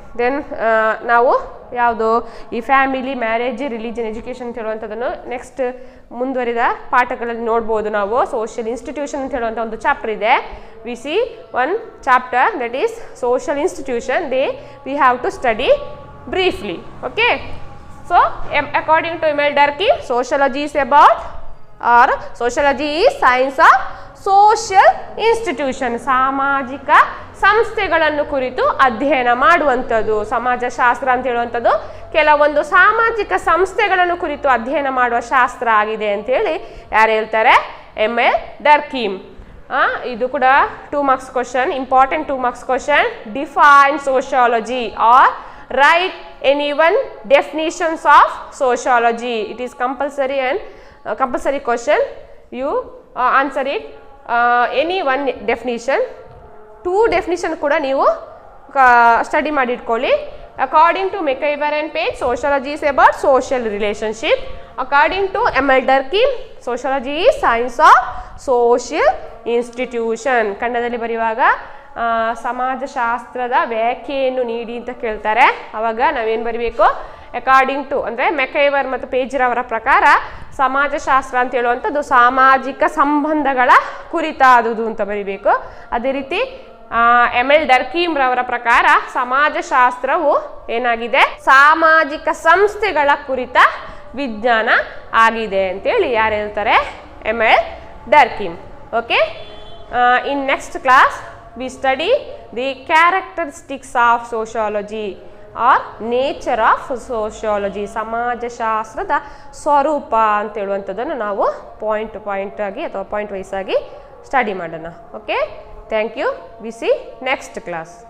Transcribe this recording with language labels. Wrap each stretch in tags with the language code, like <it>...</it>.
<kn>Then ನಾವು ಯಾವುದು ಈ ಫ್ಯಾಮಿಲಿ, ಮ್ಯಾರೇಜ್, ರಿಲಿಜನ್, ಎಜುಕೇಷನ್ ಅಂತ ಹೇಳುವಂಥದ್ದನ್ನು ನೆಕ್ಸ್ಟ್ ಮುಂದುವರಿದ ಪಾಠಗಳಲ್ಲಿ ನೋಡ್ಬೋದು ನಾವು.</kn> <en>social institution</en> <kn>ಅಂತ ಹೇಳುವಂಥ ಒಂದು ಚಾಪ್ಟರ್ ಇದೆ.</kn> <en>We see one chapter that is social institution. We have to study briefly. Okay, so according to Emil Durkheim, sociology is about, or sociology is science of social institution.</en> <kn>ಸಾಮಾಜಿಕ ಸಂಸ್ಥೆಗಳನ್ನು ಕುರಿತು ಅಧ್ಯಯನ ಮಾಡುವಂಥದ್ದು ಸಮಾಜಶಾಸ್ತ್ರ ಅಂತ ಹೇಳುವಂಥದ್ದು ಕೆಲವೊಂದು ಸಾಮಾಜಿಕ ಸಂಸ್ಥೆಗಳನ್ನು ಕುರಿತು ಅಧ್ಯಯನ ಮಾಡುವ ಶಾಸ್ತ್ರ ಆಗಿದೆ ಅಂತೇಳಿ ಯಾರು ಹೇಳ್ತಾರೆ? ಎಮಿಲ್ ಡರ್ಕೀಮ್. ಇದು ಕೂಡ 2 marks question, important 2 marks question.</kn> <en>Define sociology or write any one definitions of sociology. It is compulsory and compulsory question. You answer it any one definition.</en> <kn>2 definition ಕೂಡ ನೀವು ಸ್ಟಡಿ ಮಾಡಿ ಇಟ್ಕೊಳ್ಳಿ.</kn> <en>According to McIver and Page, sociology is about social relationship. According to Emil Durkheim, sociology is science of social institution.</en> <kn>ಕನ್ನಡದಲ್ಲಿ ಬರೆಯುವಾಗ ಸಮಾಜಶಾಸ್ತ್ರದ ವ್ಯಾಖ್ಯೆಯನ್ನು ನೀಡಿ ಅಂತ ಕೇಳ್ತಾರೆ. ಅವಾಗ ನಾವೇನು ಬರೀಬೇಕು? ಅಕಾರ್ಡಿಂಗ್ ಟು ಅಂದರೆ ಮೆಕೈವರ್ ಮತ್ತು ಪೇಜ್ರವರ ಪ್ರಕಾರ ಸಮಾಜಶಾಸ್ತ್ರ ಅಂತ ಹೇಳುವಂಥದ್ದು ಸಾಮಾಜಿಕ ಸಂಬಂಧಗಳ ಕುರಿತಾದುದು ಅಂತ ಬರೀಬೇಕು. ಅದೇ ರೀತಿ ಎಮಿಲ್ ಡರ್ಕೀಮ್ ರವರ ಪ್ರಕಾರ ಸಮಾಜಶಾಸ್ತ್ರವು ಏನಾಗಿದೆ? ಸಾಮಾಜಿಕ ಸಂಸ್ಥೆಗಳ ಕುರಿತ ವಿಜ್ಞಾನ ಆಗಿದೆ ಅಂತೇಳಿ ಯಾರು ಹೇಳ್ತಾರೆ? Emil ಡರ್ಕೀಮ್.</kn> <en>Okay, in next class we study the characteristics of sociology or nature of sociology.</en> <kn>ಸಮಾಜಶಾಸ್ತ್ರದ ಸ್ವರೂಪ ಅಂತ ಹೇಳುವಂಥದ್ದನ್ನು ನಾವು ಪಾಯಿಂಟ್ ಆಗಿ ಅಥವಾ ಪಾಯಿಂಟ್ ವೈಸ್ ಆಗಿ ಸ್ಟಡಿ ಮಾಡೋಣ.</kn> <en>Okay, thank you. We see next class.</en>